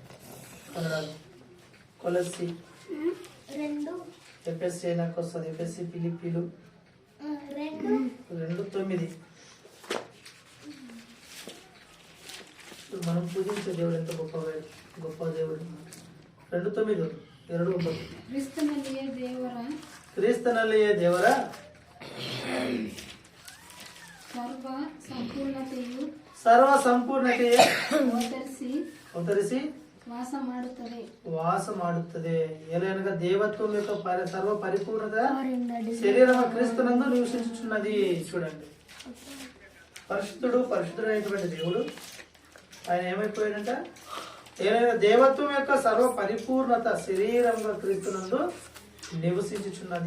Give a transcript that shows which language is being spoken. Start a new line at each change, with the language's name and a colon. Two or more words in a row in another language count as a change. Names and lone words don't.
Telugu: కన్నడలో కొలస్సీ 2 ఎఫెసీ నాకు వస్తుంది, ఎఫెసీ ఫిలిప్పీలు 2:9. మనం పూజించే దేవుడు ఎంత గొప్ప దేవుడు.
Kannada: 2:9 ಕ್ರಿಸ್ತನಲ್ಲಿಯೇ ದೇವರ ಸರ್ವ ಸಂಪೂರ್ಣತೆಯು ಅವತರಿಸಿ ವಾಸ ಮಾಡುತ್ತದೆ.
Telugu: ఏలైనగా దేవత్వం యొక్క సర్వ పరిపూర్ణత శరీరము క్రీస్తునందు నివసించుచున్నది. చూడండి పరిశుద్ధుడైనటువంటి దేవుడు ఆయన ఏమైపోయాడంట, ఏలైనా దేవత్వం యొక్క సర్వ పరిపూర్ణత శరీరంగా క్రీస్తునందు నివసించుచున్నది.